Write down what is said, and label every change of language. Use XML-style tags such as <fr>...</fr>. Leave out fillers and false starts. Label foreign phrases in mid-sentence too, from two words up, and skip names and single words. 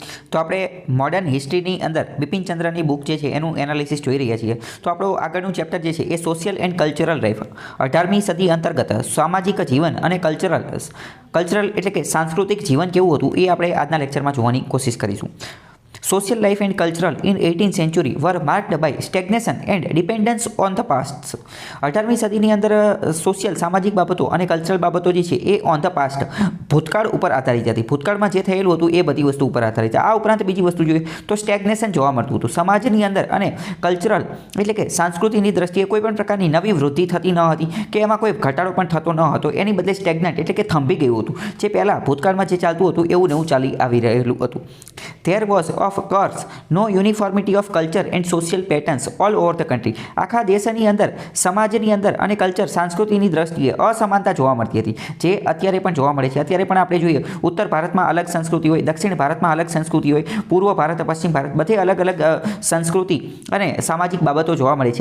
<gu>તો આપણે</gu> <en>modern historyની</en> <gu>અંદર બિપિનચંદ્રની બુક જે છે એનું એનાલિસિસ જોઈ રહ્યા છીએ. તો આપણું આગળનું ચેપ્ટર જે છે એ</gu> <en>social and cultural life</en> <gu>18મી સદી અંતર્ગત સામાજિક જીવન અને કલ્ચરલ એટલે કે સાંસ્કૃતિક જીવન કેવું હતું એ આપણે આજના લેક્ચરમાં જોવાની કોશિશ કરીશું.</gu> <en>Social life and cultural in 18th century were marked by stagnation and dependence on the past.</en> <gu>18મી સદીની અંદર સોશિયલ સામાજિક બાબતો અને કલ્ચરલ બાબતો જે છે એ</gu> <en>on the past</en> <gu>ભૂતકાળ ઉપર આધારિત હતી. ભૂતકાળમાં જે થયેલું હતું એ બધી વસ્તુ ઉપર આધારિત. આ ઉપરાંત બીજી વસ્તુ જોઈએ તો સ્ટેગ્નેશન જોવા મળતું હતું સમાજની અંદર અને કલ્ચરલ એટલે કે સંસ્કૃતિની દ્રષ્ટિએ કોઈ પણ પ્રકારની નવી વૃદ્ધિ થતી ન હતી કે એમાં કોઈ ઘટાડો પણ થતો ન હતો. એની બદલે સ્ટેગ્નન્ટ એટલે કે થંભી ગયું હતું. જે પહેલાં ભૂતકાળમાં જે ચાલતું હતું એવું નવું ચાલી આવી રહેલું હતું.</gu> <en>There was of course no uniformity of culture and social patterns all over the country.</en> <gu>આખા દેશની અંદર સમાજની અંદર અને કલ્ચર સંસ્કૃતિની દ્રષ્ટિએ અસમાનતા જોવા મળતી હતી, જે અત્યારે પણ જોવા મળે છે. અત્યારે પણ આપણે જોઈએ ઉત્તર ભારતમાં અલગ સંસ્કૃતિ હોય, દક્ષિણ ભારતમાં અલગ સંસ્કૃતિ હોય, પૂર્વ ભારત પશ્ચિમ ભારત બધે અલગ અલગ સંસ્કૃતિ અને સામાજિક બાબતો જોવા મળે છે.</gu>